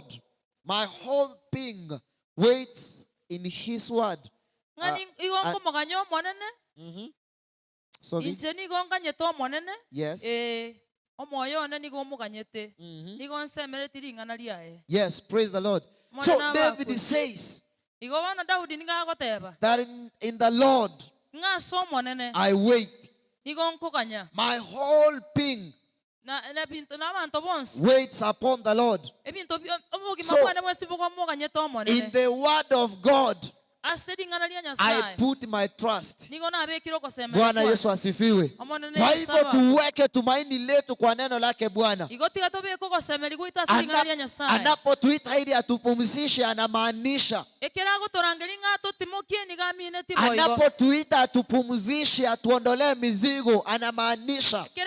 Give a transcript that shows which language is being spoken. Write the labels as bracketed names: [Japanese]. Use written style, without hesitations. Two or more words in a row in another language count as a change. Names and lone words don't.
[English] My whole being waits in His word. [Gusii] ngani igongo moganyo monene [English] Sorry. [Gusii] inche nigonganye to monene [English] Yes. [Gusii] omoyo one nigomuganyete nigonsemere ringana liae [English] Yes, praise the Lord. So [Gusii] Mwana David wakwe. [English] says [Gusii] igobana Daudi ningagoteba [English] that in the Lord [Gusii] ngaso monene [English] I wait. [Gusii] nigonkoganya [English] My whole being [Gusii] na bintu n'abantu bonse [English] waits upon the Lord. [Gusii] ebintu obugima [English] So, [Gusii] bwane bwesi bugomuganye to [English] In [Gusii] monene [English] the word of God, I put my trust. [Swahili] Bwana Bwana Yesu asifiwe. Kwa hivyo tuweke tumaini letu kwa neno lake Bwana. Anapotuita ili atupumzishe anamaanisha. Anapotuita atupumzishe, atuondolee mizigo anamaanisha.